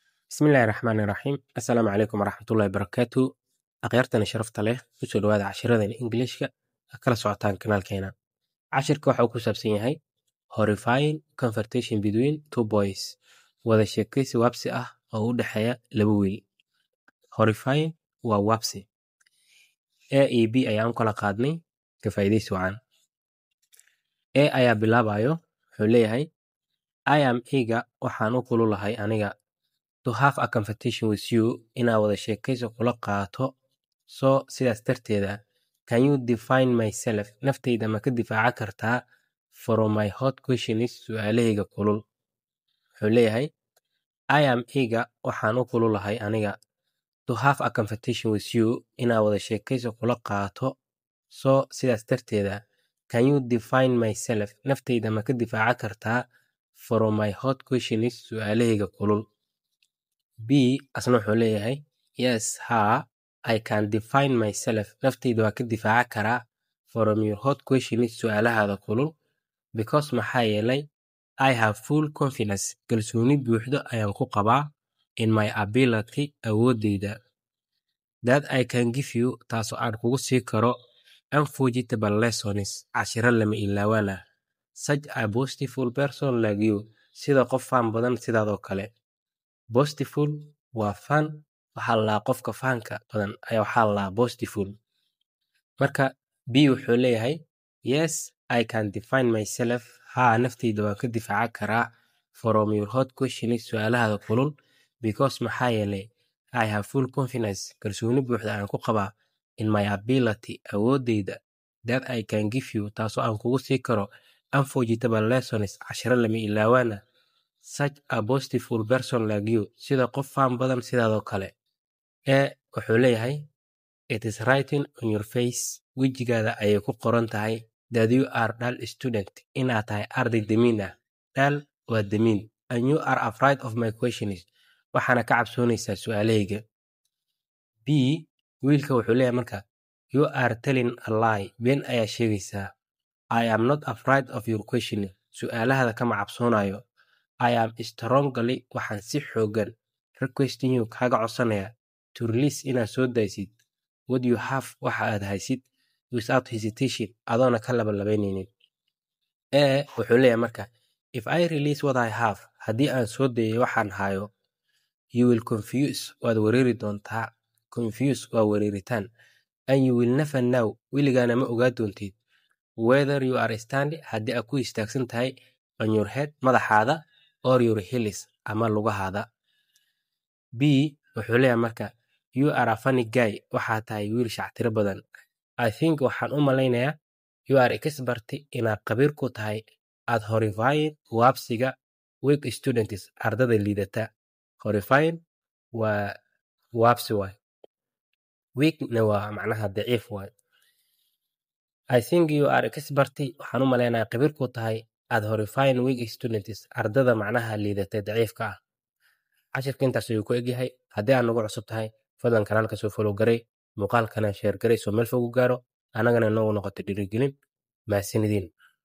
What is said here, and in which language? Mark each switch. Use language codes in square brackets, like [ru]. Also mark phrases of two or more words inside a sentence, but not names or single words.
[ar] بسم الله الرحمن الرحيم. السلام عليكم ورحمة الله وبركاته. [so] Akhyaartana sharafta leh kusoo dhawaada cashiradan Ingiliishka kala socotaan kanaalkeena. Cashirka waxa uu ku saabsan yahay [en] horrifying conversation between two boys. [so] Wada sheekaysi waabsi ah oo u dhexeeya laba wiil. Horrifying waa waabsi. A iyo B ayaan kala qaadnay ka faa'iidaysi wacan. A ayaa bilaabayo wuxuu leeyahay [en] I am eager [so] waxaan u kululahay aniga [en] to have a conversation with you [so] inaa wada sheekaysi kula qaato so sidaas darteeda [en] can you define myself [so] naftayda ma ka difaaca kartaa [en] from my hot questions [so] su'aalahayga kulul wuxuu leeyahay [en] I am eager [so] waxaan u kululahay aniga [en] to have a conversation with you [so] inaa wada sheekaysi kula qaato so sidaas darteeda [en] can you define myself [so] naftayda ma ka difaaca kartaa [en] from my hot questions [so] su'aalahayga kulul B asna wuxuu leeyahay [en] yes ha I can define myself [so] naftayda waa ka difaaca karaa [en] from your hot questions [so] su'aalahaada kulul because maxaa yeelay [en] I have full confidence [so] kalsooni buuxdo ayaan ku qabaa [en] in my ability [so] awoodeyda [en] that I can give you [so] taasoo aan kugu sii karo [en] unforgettable lessons [so] cashiro lama ilaawaan ah [en] such a boastful person like you [so] sida qof faan badan sidaadoo kale boastful waa fan waxaa la qofka faanka badan ayaa waxaa la boastful marka B wuxuu leeyahay [en] yes I can define myself [so] ha naftayda waan ka difaaca karaa [en] from your hot questions [so] su'aalahaada kulul because maxaa yeelay [en] I have full confidence [so] kalsooni buuxda aan ku qabaa [en] in my ability [so] awoodeyda [en] that I can give you [so] taasoo aan kugu sii karo [en] unforgettable lessons [so] cashiro lama ilaawaan ah [en] such a boastful person like you [so] sida qof faan badan sidaadoo kale wuxuu leeyahay [en] it is writing on your face [so] wejigaada ayay ku qoran tahay [en] that you are dull student [so] inaad tahay arday damiin ah dull waa damiin [en] and you are afraid of my [so] questions waxaana ka cabsoonaysaa su'aalahayga B wiilka wuxuu leeyahay marka [en] you are telling a lie [so] been ayaa sheegaysaa [en] I am not afraid of your question [so] su'aalahada kama cabsoonayo [en] I am strongly [so] waxaan si xoogan [en] requesting you [so] kaaga codsanaya [en] to release [so] inaad soo daysid [en] what you [so] have waxa aad haysid [en] without hesitation [so] adoona ka labalabaynaynin wuxuu leeyahay marka [en] if I release what I have [so] haddii aan soo dayo waxaan hayo [en] you will confuse [so] waad wareeri doontaa confuse waa wareeritaan [en] and you will never know [so] weligaana ma ogaa doontid [en] whether you are standing [so] haddii aad ku istaagsan tahay [en] on your head [so] madaxaada [en] or your heels [so] ama lugahaada B wuxuu leeyahay marka [en] you are a funny guy [so] waxaa tahay wiil shactiro badan [en] I think [so] waxaan u malaynayaa [en] you are expert [so] inaad khabiir ku tahay [en] at horrifying [so] waabsiga [en] weak students [so] ardada liidata horrifying waa waabsi waay weakna waa macnaha daciif waay [en] I think you are expert [so] waxaan u malaynayaa khabiir ku tahay [en] at horrifying weak students [so] ardada macnaha liidata daciifka ah cashirka intaas ayuu ku egyahay haddii aad nagu cusub tahay fadlan kanaalka soo follow garay muuqaalkana share garay soo meel fog u gaaro annagana inoogu noqoto dhiirigelin mahadsanidin